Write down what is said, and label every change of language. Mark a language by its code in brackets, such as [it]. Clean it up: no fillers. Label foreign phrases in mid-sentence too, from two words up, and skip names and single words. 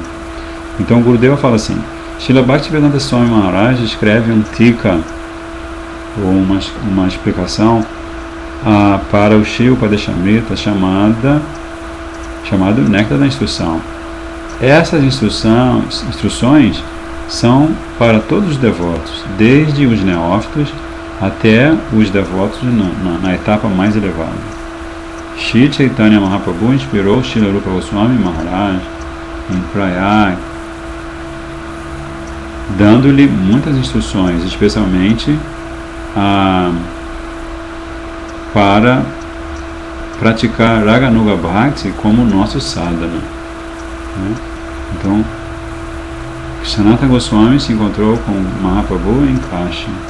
[pt] Então Gurudeva fala assim: Srila Bhaktivedanta Swami Maharaj escreve um tika, ou uma explicação para o Shri Upadeshamrita chamado Néctar da Instrução. Essas instruções são para todos os devotos, desde os neófitos até os devotos na etapa mais elevada. Shri Chaitanya Mahaprabhu inspirou Srila Rupa Goswami Maharaj em Prayag, dando-lhe muitas instruções, especialmente para praticar Raganuga Bhakti como nosso sadhana, né? Então, Sanatana Goswami se encontrou com Mahaprabhu em Kashi.